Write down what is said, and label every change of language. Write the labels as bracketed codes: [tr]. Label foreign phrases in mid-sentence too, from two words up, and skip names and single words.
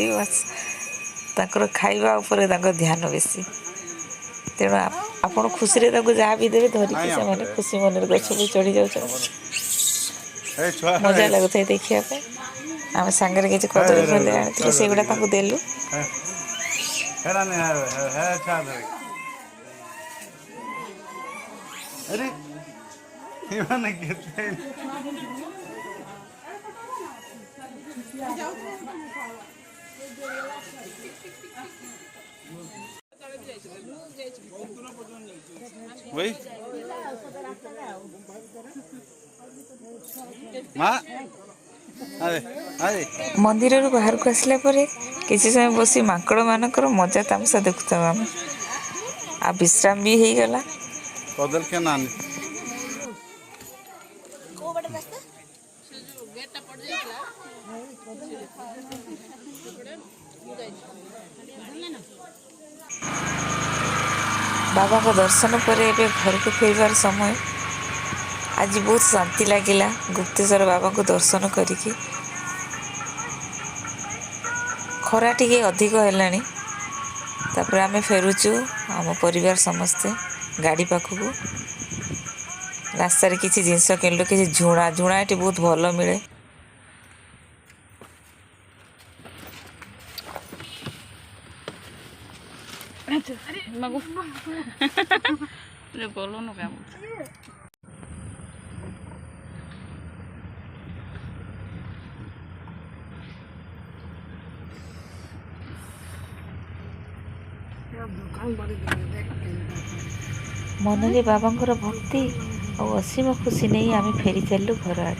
[or] ବାସ୍ ତାଙ୍କର ଖାଇବା ଉପରେ ତାଙ୍କ ଧ୍ୟାନ ବେଶୀ। ତେଣୁ ଆପଣ ଖୁସିରେ ତାଙ୍କୁ ଯାହା ବି ଦେବେ ଧରିକି ସେମାନେ ଖୁସି ମନରେ ଗଛକୁ ଚଢ଼ି ଯାଉଛନ୍ତି। ଏ ଛୁଆ ମଜା ଲାଗୁଥାଏ ଦେଖିବା ପାଇଁ। ଆମେ ସାଙ୍ଗରେ କିଛି କଦଳୀ ଫଦଳୀ ଆଣିଥିଲେ ସେଗୁଡ଼ା ତାଙ୍କୁ ଦେଲୁ। अरे इमाने केते वही माँ अरे अरे ମନ୍ଦିରରୁ ବାହାରକୁ ଆସିଲା ପରେ କିଛି ସମୟ ବସି ମାଙ୍କଡ଼ ମାନଙ୍କର ମଜା ତାମସା ଦେଖୁଥାଉ ଆମେ। ଆଉ ବିଶ୍ରାମ ବି ହେଇଗଲା। कदल के नानी ବାବାଙ୍କ ଦର୍ଶନ ପରେ ଏବେ ଘରକୁ ଫେରିବାର ସମୟ। ଆଜି ବହୁତ ଶାନ୍ତି ଲାଗିଲା ଗୁପ୍ତେଶ୍ୱର ବାବାଙ୍କୁ ଦର୍ଶନ କରିକି। ଖରା ଟିକେ ଅଧିକ ହେଲାଣି। ତାପରେ ଆମେ ଫେରୁଛୁ ଆମ ପରିବାର ସମସ୍ତେ ଗାଡ଼ି ପାଖକୁ। ରାସ୍ତାରେ କିଛି ଜିନିଷ କିଣିଲୁ, କିଛି ଝୁଣା ଏଠି ବହୁତ ଭଲ ମିଳେ। [hi] बोलो क्या [or] ମନରେ ବାବାଙ୍କର ଭକ୍ତି ଆଉ ଅସୀମ ଖୁସି ନେଇ ଆମେ ଫେରି ଚାଲିଲୁ ଘର ଆଡ଼େ।